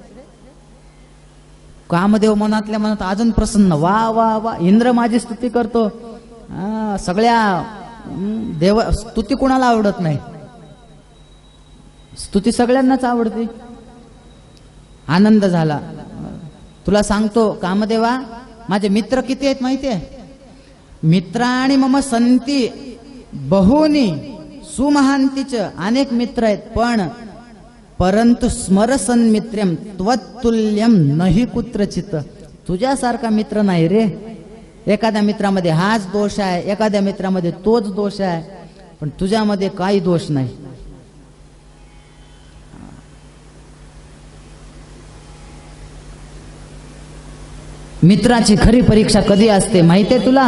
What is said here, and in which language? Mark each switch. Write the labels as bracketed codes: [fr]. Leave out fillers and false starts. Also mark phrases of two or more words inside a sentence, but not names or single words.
[mr] कामदेव मनातल्या मनात अजून प्रसन्न, वा वा वा, इंद्र माझी स्तुती करतो. सगळ्या देव स्तुती कोणाला आवडत नाही, स्तुती सगळ्यांनाच आवडते. आनंद झाला. तुला सांगतो कामदेवा, माझे मित्र किती आहेत माहितीये? [sa] मित्राणि मम संती बहुनी सुमहांतीच, [mr] अनेक मित्र आहेत, पण परंतु [sa] स्मरसन मित्रम त्वत्तुल्यम नहि कुत्रचित. [mr] तुझ्यासारखा मित्र नाही रे. एखाद्या मित्रामध्ये हाच दोष आहे, एखाद्या मित्रामध्ये तोच दोष आहे, पण तुझ्यामध्ये काही दोष नाही. मित्राची खरी परीक्षा कधी असते माहितीये तुला?